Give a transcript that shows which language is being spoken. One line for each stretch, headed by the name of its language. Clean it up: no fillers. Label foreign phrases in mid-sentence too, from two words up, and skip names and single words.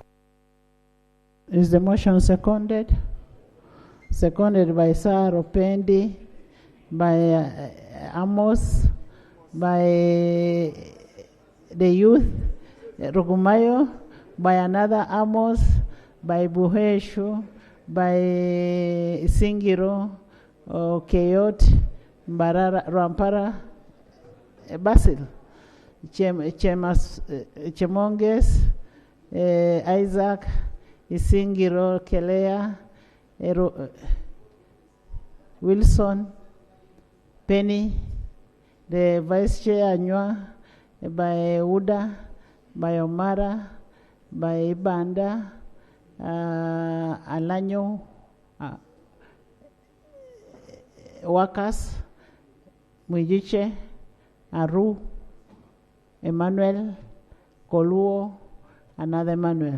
English: Is the motion seconded? Seconded by Sir Opendi, by Amos, by the youth, Rugumayo, by another Amos, by Buheshu, by Singiro, Keyot, Barara, Rampara, Basil, Chemonges, Isaac, Isingiro, Kelea, Wilson, Penny, the Vice Chair Anywa, by Uda, by Omara, by Banda, Alanyo, Wakas, Mwijiche, Aru, Emmanuel, Koluo, another Emmanuel.